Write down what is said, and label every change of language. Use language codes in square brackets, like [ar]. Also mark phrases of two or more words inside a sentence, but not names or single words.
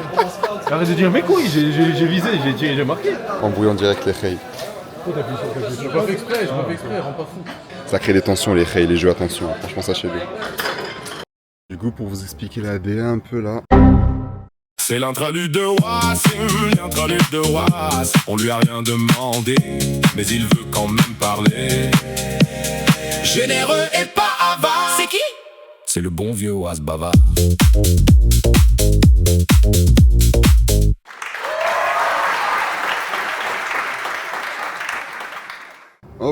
[fr] Arrête de dire mes couilles, j'ai visé, j'ai marqué. Embrouillon direct les Khay. Je pas fait exprès, rends pas fou. Ça crée des tensions les Khay, les jeux attention. Franchement sachez-le. Du coup pour vous expliquer la DA un peu là. C'est l'intralude de Was, l'intralude de Was. On lui a rien demandé, mais il veut quand même parler. Généreux et pas avare. C'est qui? C'est le bon vieux Was Bava. Hop.